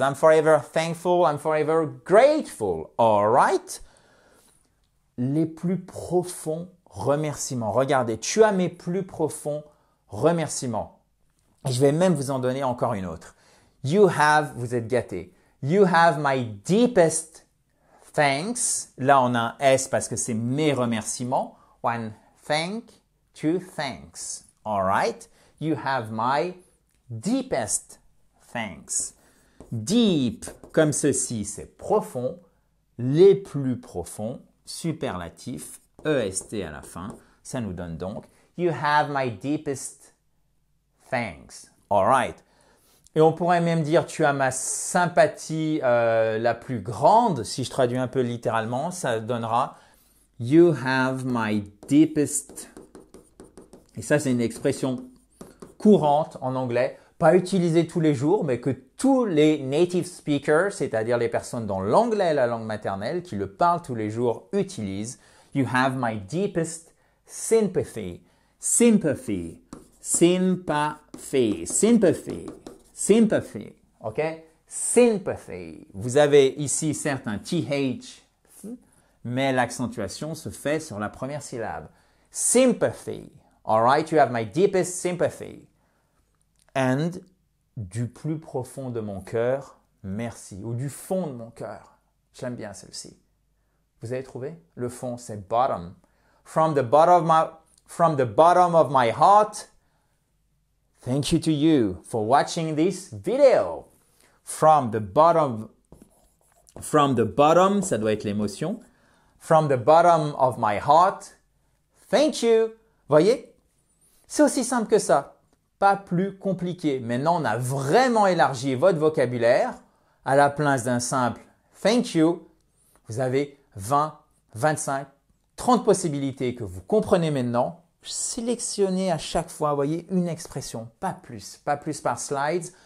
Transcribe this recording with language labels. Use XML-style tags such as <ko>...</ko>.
<en>I'm forever thankful. I'm forever grateful. All right?</en> <fr>Les plus profonds remerciements. Regardez, tu as mes plus profonds remerciements. Et je vais même vous en donner encore une autre.</fr> <en>You have,</en> <fr>vous êtes gâtés.</fr> <en>You have my deepest thanks.</en> <fr>Là, on a un S parce que c'est mes remerciements.</fr> <en>One thank, two thanks. All right? You have my deepest thanks.</en> <fr>Deep, comme ceci, c'est profond. Les plus profonds, superlatif, EST à la fin. Ça nous donne donc</fr> <en>You have my deepest thanks. All right.</en> <fr>Et on pourrait même dire tu as ma sympathie la plus grande. Si je traduis un peu littéralement, ça donnera</fr> <en>You have my deepest.</en> <fr>Et ça, c'est une expression courante en anglais, pas utilisée tous les jours, mais que tous les native speakers, c'est-à-dire les personnes dont l'anglais est la langue maternelle, qui le parlent tous les jours, utilisent.</fr> <en>You have my deepest sympathy. Sympathy. Sympathy. Sympathy. Sympathy. OK? Sympathy.</en> <fr>Vous avez ici certes un TH, mais l'accentuation se fait sur la première syllabe.</fr> <en>Sympathy. All right? You have my deepest sympathy. And</en> <fr>du plus profond de mon cœur, merci. Ou du fond de mon cœur. J'aime bien celle-ci. Vous avez trouvé? Le fond, c'est bottom.</fr> <en>From the bottom of my heart, thank you to you for watching this video. From the bottom,</en> <fr>ça doit être l'émotion.</fr> <en>From the bottom of my heart, thank you.</en> <fr>Voyez? C'est aussi simple que ça. Pas plus compliqué. Maintenant, on a vraiment élargi votre vocabulaire. À la place d'un simple</fr> <en>thank you,</en> <fr>vous avez 20, 25, 30 possibilités que vous comprenez maintenant. Sélectionnez à chaque fois, voyez, une expression, pas plus par slides.</fr>